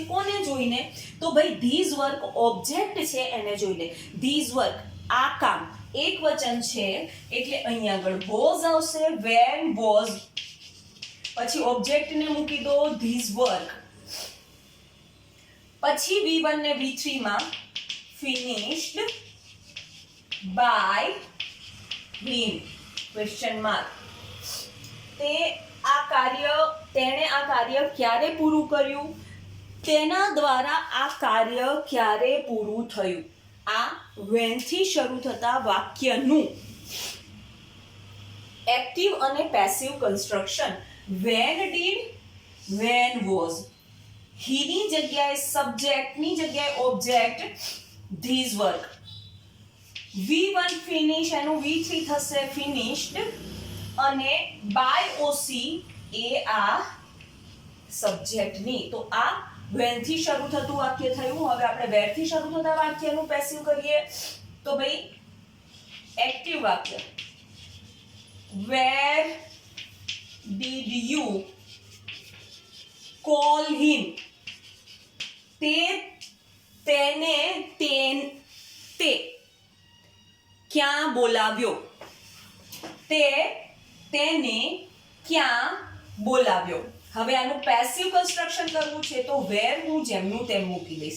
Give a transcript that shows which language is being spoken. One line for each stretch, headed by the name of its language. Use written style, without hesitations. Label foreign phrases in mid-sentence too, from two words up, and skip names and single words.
Gujarati: કોને જોઈને? તો ભાઈ
English: this work object
Gujarati: છે એને જોઈને.
English: this work
Gujarati: આ કામ એક વચન છે એટલે અહીં આગળ વોઝ આવશે.
English: when was,
Gujarati: પછી ઓબ્જેક્ટને મૂકી દો
English: this work.
Gujarati: પછી V1 ને V3 માં
English: finished by him question mark.
Gujarati: તેણે આ કાર્ય ક્યારે પૂરું કર્યું? તેના દ્વારા આ કાર્ય ક્યારે પૂરું થયું? આ when થી શરૂ થતા વાક્યનું
English: active and passive construction. when did, when was.
Gujarati: he ની જગ્યાએ સબ્જેક્ટ ની જગ્યાએ ઓબ્જેક્ટ
English: these work. V1 finish
Gujarati: એનું V3 થશે finished અને
English: by OC
Gujarati: એ આ સબ્જેક્ટ ની. તો આ when થી શરૂ થતું વાક્ય થયું. હવે આપણે where થી શરૂ થતા વાક્યનું પેસિવ કરીએ તો ભાઈ એક્ટિવ વાક્ય
English: where did you call him.
Gujarati: તે ક્યાં બોલાવ્યો? તેને ક્યાં બોલાવ્યો? હવે આનું
English: passive construction
Gujarati: કરવું છે તો વેર હું જેમનું તેમ મૂકી દઈશ.